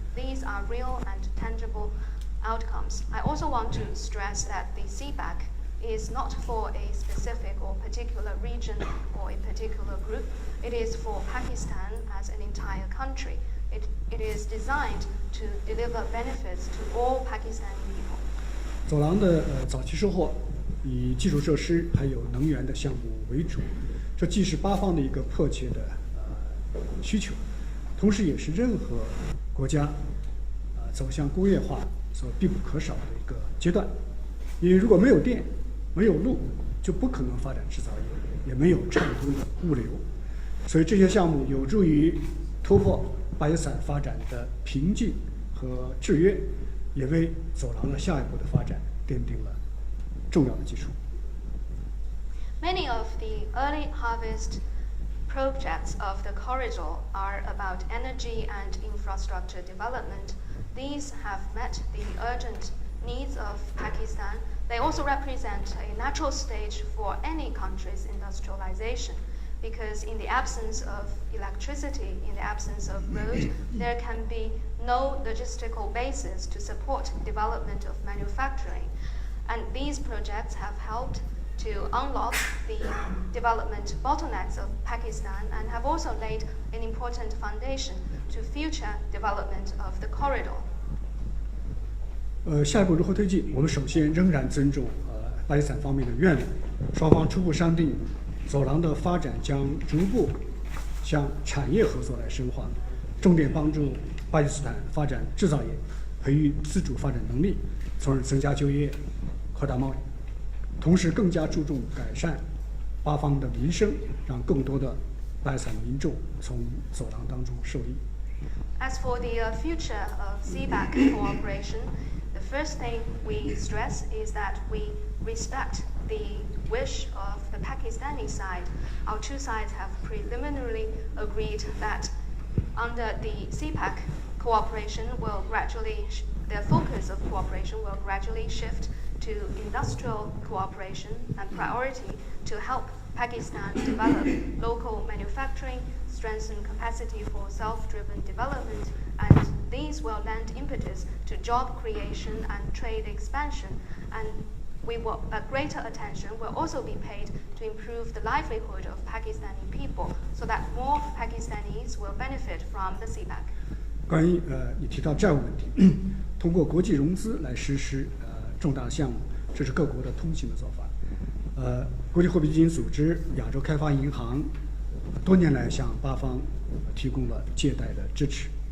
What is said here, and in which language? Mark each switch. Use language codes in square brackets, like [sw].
[en] These are real and tangible outcomes. I also want to stress that the CPEC is not for a specific or particular region or a particular group. It is for Pakistan as an entire country. It is designed to deliver benefits to all Pakistani people. [zh] 走廊的早期收获以基础设施还有能源的项目为主，这既是巴方的一个迫切的需求，同时也是任何国家走向工业化所必不可少的一个阶段。因为如果没有电、没有路，就不可能发展制造业，也没有畅通的物流。所以这些项目有助于突破巴基斯坦发展的瓶颈和制约，也为走廊的下一步的发展奠定了重要的基础。 [en] Many of the early harvest projects of the corridor are about energy and infrastructure development. These have met the urgent needs of Pakistan. They also represent a natural stage for any country's industrialization, because in the absence of electricity, in the absence of road, there can be no logistical basis to support development of manufacturing. And these projects have helped to unlock the development bottlenecks of Pakistan and have also laid an important foundation to future development of the corridor. [zh] 下一步如何推进？我们首先仍然尊重巴基斯坦方面的愿望，双方初步商定，走廊的发展将逐步向产业合作来深化，重点帮助巴基斯坦发展制造业，培育自主发展能力，从而增加就业，扩大贸易。同时，更加注重改善巴方的民生，让更多的巴基斯坦民众从走廊当中受益。 [en] As for the future of CPEC cooperation, the first thing we stress is that we respect the wish of the Pakistani side. Our two sides have preliminarily agreed that under the CPEC cooperation will gradually, their focus of cooperation will gradually shift to industrial cooperation and priority to help Pakistan develop local manufacturing, strengthen capacity for self-driven development, and these will lend impetus to job creation and trade expansion. And a greater attention will also be paid to improve the livelihood of Pakistani people, so that more Pakistanis will benefit from the CPEC. [zh] 关于你提到债务问题，通过国际融资来实施重大的项目，这是各国的通行的做法。国际货币基金组织、亚洲开发银行多年来向巴方提供了借贷的支持。